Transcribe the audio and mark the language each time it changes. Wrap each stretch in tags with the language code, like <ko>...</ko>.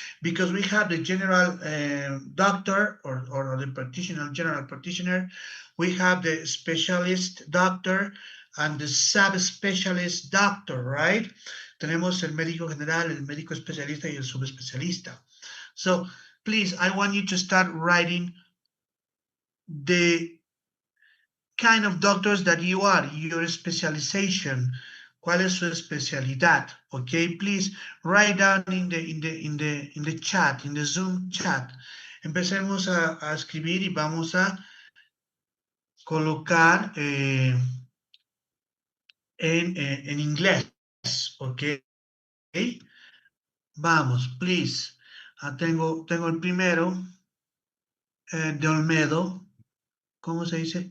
<en>Because we have the general doctor or the practitioner, general practitioner. We have the specialist doctor and the subspecialist doctor, right?</en> <es>Tenemos el médico general, el médico especialista y el subespecialista.</es> <en>So please, I want you to start writing the kind of doctors that you are, your specialization.</en> <es>¿Cuál es su especialidad?</es> <en>Okay, please write down in the chat, in the Zoom chat.</en> <es>Empecemos a escribir y vamos a colocar en inglés, okay? Vamos,</es> <en>please.</en> <es>Tengo el primero de Olmedo. ¿Cómo se dice?</es>